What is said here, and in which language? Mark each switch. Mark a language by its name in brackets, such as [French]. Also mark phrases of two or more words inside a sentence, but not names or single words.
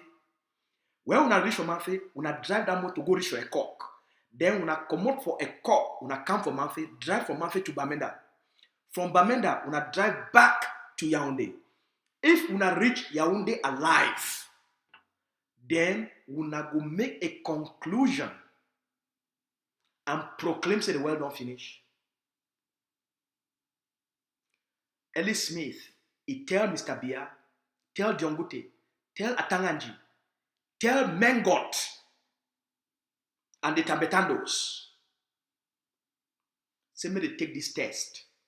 [Nigerian Pidgin] When una reach for Manfé, una drive that motor go reach for Ekok. Then una come out for Ekok, una come for Manfé, drive from Manfé to Bamenda. From Bamenda, una drive back to Yaoundé. If una reach Yaoundé alive, then una go make a conclusion and proclaim say the world don't finish. Ellie Smith, he tell Mr. Biya, tell Diongote, tell Atanganji, tell Mengot and the Tabetandos, say me they take this test.